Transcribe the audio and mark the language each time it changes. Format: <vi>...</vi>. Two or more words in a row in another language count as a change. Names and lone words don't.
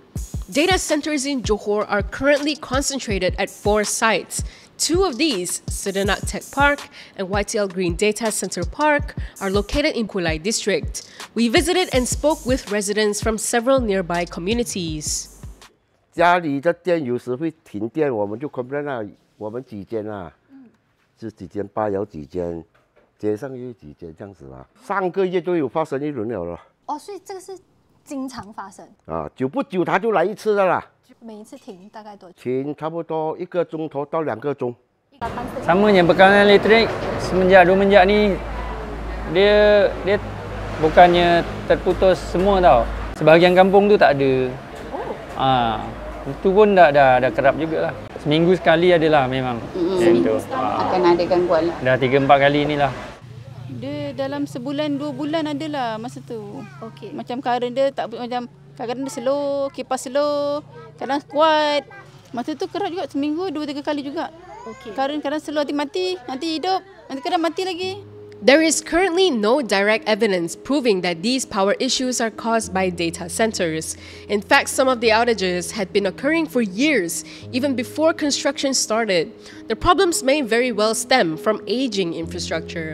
<en>Data centers in Johor are currently concentrated at 4 sites. 2 of these, Sedenak Tech Park and YTL Green Data Center Park, are located in Kulai District. We visited and spoke with residents from several nearby communities.</en> <zh>家里的电有时会停电，我们就 complain 啦，我们几间啊，这几间吧有几间，街上也有几间这样子啦。上个月都有发生一轮了。哦，所以这个是经常发生啊，久不久它就来一次的啦。每一次停大概多久？停差不多1个钟头到2个钟。</zh> <ms>Samanya bekalan elektrik semenjak ni dia bukannya terputus semua tau. Sebahagian kampung tu tak ada. Itu pun dah kerap jugalah. Seminggu sekali adalah memang. Seminggu akan ada gangguan lah. Dah 3-4 kali inilah. Dia dalam sebulan 2 bulan adalah masa tu. Okey. Macam current dia tak macam kadang-kadang dia slow, kipas slow, kadang kuat. Masa tu kerap juga seminggu 2-3 kali juga. Okey. Current kadang slow nanti hidup, nanti kadang mati lagi.</ms> <en>There is currently no direct evidence proving that these power issues are caused by data centers. In fact, some of the outages had been occurring for years, even before construction started. The problems may very well stem from aging infrastructure.</en>